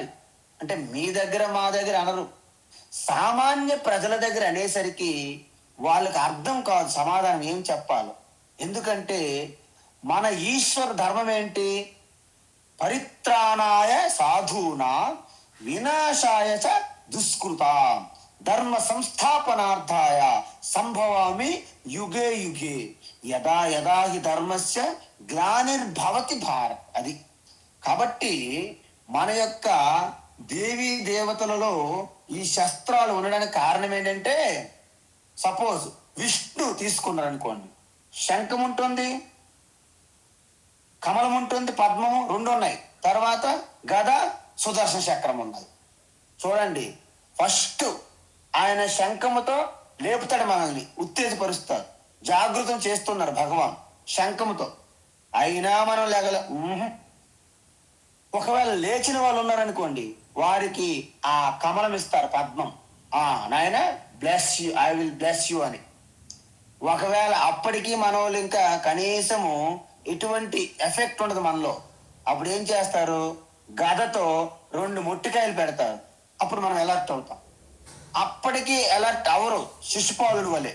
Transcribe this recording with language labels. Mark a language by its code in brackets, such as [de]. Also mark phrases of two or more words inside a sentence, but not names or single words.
[te] అంటే మీ దగ్గర మా దగ్గర అనరు, సామాన్య ప్రజల దగ్గర అనేసరికి వాళ్ళకి అర్థం కాదు సమాధానం ఏం చెప్పాలి. ఎందుకంటే మన ఈశ్వర ధర్మం ఏంటి? [sa] పరిత్రాణాయ సాధూనా వినాశాయ చ దుష్కృత ధర్మ సంస్థాపనార్థాయ సంభవామి యుగే యుగే యదా యదా హి ధర్మస్య గ్లానిర్భవతి భారత్. [te] అది కాబట్టి మన యొక్క దేవీ దేవతలలో ఈ శస్త్రాలు ఉండడానికి కారణం ఏంటంటే, సపోజ్ విష్ణు తీసుకున్నారు అనుకోండి, శంఖం ఉంటుంది, కమలం ఉంటుంది, పద్మము రెండు ఉన్నాయి, తర్వాత గద, సుదర్శన చక్రం ఉన్నది. చూడండి, ఫస్ట్ ఆయన శంఖముతో లేపుతాడు, మనల్ని ఉత్తేజపరుస్తాడు, జాగృతం చేస్తున్నారు భగవాన్ శంఖముతో. అయినా మనం లేగల. ఒకవేళ లేచిన వాళ్ళు ఉన్నారనుకోండి, వారికి ఆ కమలం ఇస్తారు, పద్మం. [en] నాయన bless you, I will bless you అని. [te] ఒకవేళ అప్పటికీ మన వాళ్ళు ఇంకా కనీసము ఎటువంటి ఎఫెక్ట్ ఉండదు మనలో, అప్పుడు ఏం చేస్తారు? గదతో 2 మొట్టికాయలు పెడతారు. అప్పుడు మనం అలర్ట్ అవుతాం. అప్పటికి అలర్ట్ అవరు శిశుపాలుడు వలె.